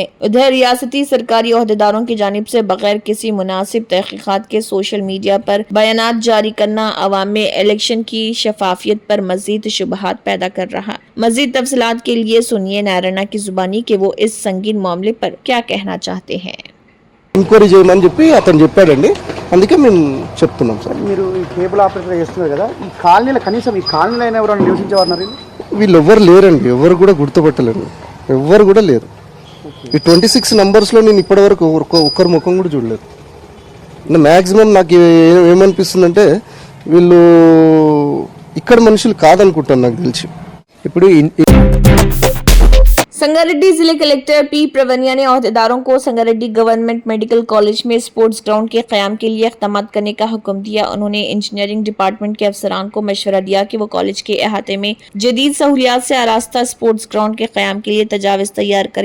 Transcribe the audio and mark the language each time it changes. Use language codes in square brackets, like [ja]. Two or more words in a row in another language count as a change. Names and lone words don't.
[ur] ادھر ریاستی سرکاری عہدیداروں کی جانب سے بغیر کسی مناسب تحقیقات کے سوشل میڈیا پر بیانات جاری کرنا عوام میں الیکشن کی شفافیت پر مزید شبہات پیدا کر رہا۔ مزید تفصیلات کے لیے سنیے نارائنا کی زبانی کہ وہ اس سنگین معاملے پر کیا کہنا چاہتے ہیں۔ [te] ఎంక్వైరీ చేయమని చెప్పి అతను చెప్పాడండి, అందుకే మేము చెప్తున్నాం సార్। మీరు ఈ కేబుల్ ఆపరేటర్ చేస్తున్నారు కదా, ఈ కాలనీలో కనీసం ఈ కాలనీలో అయినా ఎవరైనా నివసించేవారు? వీళ్ళు ఎవ్వరు లేరండి, ఎవరు కూడా గుర్తుపట్టలేరు, ఎవ్వరు కూడా లేరు। ఈ 26 నంబర్స్లో నేను ఇప్పటివరకు ఒక్కరి ముఖం కూడా చూడలేదు। మ్యాక్సిమం నాకు ఏమనిపిస్తుందంటే వీళ్ళు ఇక్కడ మనుషులు కాదనుకుంటాను నాకు తెలిసి। ఇప్పుడు [ur] سنگاریڈی ضلع کلکٹر پی پراونیا نے عہدیداروں کو سنگاریڈی گورنمنٹ میڈیکل کالج میں [en] sports ground [ur] کے قیام کے لیے اقدام کرنے کا حکم دیا. انہوں نے [en] engineering department [ur] کے افسران کو مشورہ دیا کہ وہ کالج کے احاطے میں جدید سہولیات سے آراستہ [en] sports ground [ur] کے قیام کے لیے تجاویز تیار کریں.